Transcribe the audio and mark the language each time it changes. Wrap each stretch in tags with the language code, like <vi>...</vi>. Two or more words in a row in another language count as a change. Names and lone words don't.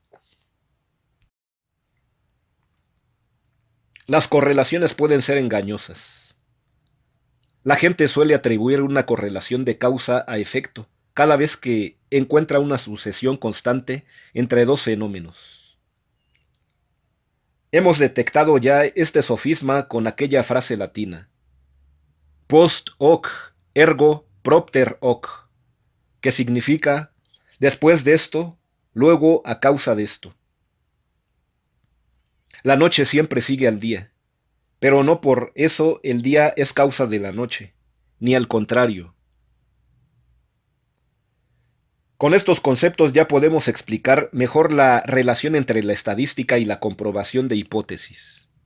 <es>Las correlaciones pueden ser engañosas. La gente suele atribuir una correlación de causa a efecto cada vez que encuentra una sucesión constante entre dos fenómenos. Hemos detectado ya este sofisma con aquella frase latina:</es> <la>post hoc ergo propter hoc,</la> <es>que significa después de esto, luego a causa de esto. La noche siempre sigue al día, pero no por eso el día es causa de la noche, ni al contrario. Con estos conceptos ya podemos explicar mejor la relación entre la estadística y la comprobación de hipótesis.</es>